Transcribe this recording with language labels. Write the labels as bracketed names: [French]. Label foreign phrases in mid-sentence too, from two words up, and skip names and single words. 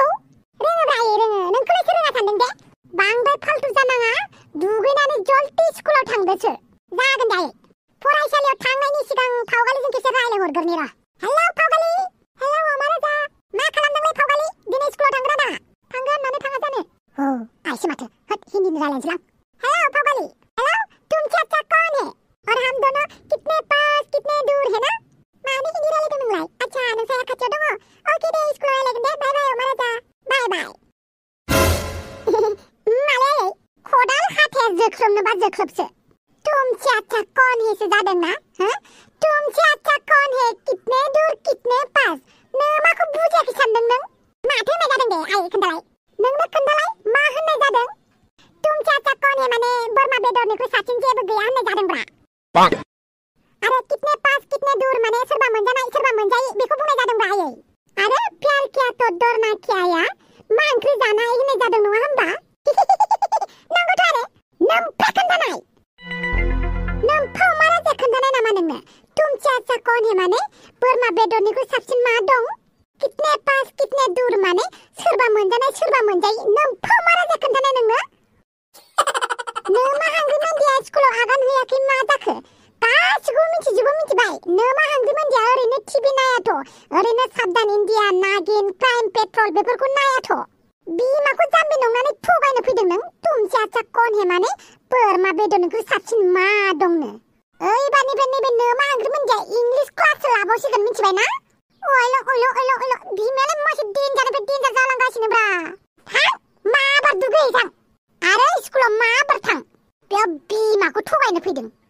[Bodo] रोङोब्रा आयै रोङो, नोंखौलाय रोङा सानदों दे? बांद्राय फाल्थु जानाङा, दुगैनानै जल्दि स्कुलाव थांदोसो। जागोन दे आयै। फरायसालियाव थांनायनि सिगां फावगालिजों खेबसे रायलायहरगोरनि र'। हेलौ फावगालि। हेलौ अमा राजा। मा खालामदोंलै फावगालि? दिनै स्कुलाव थांगोन ना थाङा? थांगोन, मानो थाङा जानो? आइसो माथो, होद हिन्दीनि रायलायनोसैलां। [Hindi] हेलौ फावगालि। हेलौ तुम चाचा कौन है? और हम दोनों कितने पास कितने दूर है ना? [Bodo] मानो हिन्दी रायलायदों नोंलाय? आच्छा नोंसाया खाथियाव दङ? अके दे स्कुलाव रायलायगोन दे, बाय बाय अमा राजा। बाय बाय। मालै आयै, खदाल हाथाया जोख्लोबनोबा जोख्लोबसो। [Hindi] तुम चाचा कौन है [Bodo] से जादों ना? [Hindi] तुम चाचा कौन है कितने दूर कितने पास? [Bodo] नोमाखौ बुजियाखै सानदों नों? माथो होननाय जादों दे आयै खोन्थालाय। नोंनो खोन्थालाय मा होननाय जादों? [Hindi] तुम चाचा कौन है [Bodo] माने बोरमा बेदरनिख्रुइ साबसिन जेबो गैया होननाय जादोंब्रा। आरो [Hindi] कितने पास कितने दूर [Bodo] माने सोरबा मोनजानाय सोरबा मोनजायै बेखौ बुंनाय जादोंब्रा आयै। आरो [Hindi] प्यार किया तो डरना [Bodo] क्याया मा ओंख्रि जानाय होननाय जादों नङा होमबा? नंगौथ' आरो नोमफा खोन्थानाय। नोमफा अमा राजा खोन्थानाय नामा नोंनो? [Hindi] तुम चाचा कौन है [Bodo] माने बोरमा बेदरनिख्रुइ साबसिन मा दं? [Hindi] कितने पास कितने दूर [Bodo] माने सोरबा मोनजानाय सोरबा मोनजायि नोमफा माराजा खोन्थानाय नोंनो नोमा हांग्रि मोनदिया स्कुलाव आगान होयाखै मा जाखो गासिखौबो मिथिजोबो मिथिबाय नोमा हांग्रि मोनदिया ओरैनो टिभि नायाथ' ओरैनो साबधान इन्डिया नागिन क्राइम पेट्रल बेफोरखौ नायाथ' बिमाखौ जाम्बि नंनानै थगायनो फैदों नों [Hindi] तुमसे आच्चा कौन है [Bodo] माने बोरमा बेदरनिख्रुइ साबसिन मा दंनो ओइबारनिफ्राय नैबे नोमा हांग्रि मोनदिया [English] English class [Bodo] लाबावसिगोन मिथिबाय ना ओइल' बिमायालाय मासे डेन्जारनिफ्राय डेन्जार जालांगासिनोब्रा थां माबार दुगैहैथां आरो स्कुलाव माबार थां बेयाव बिमाखौ थगायनो फैदों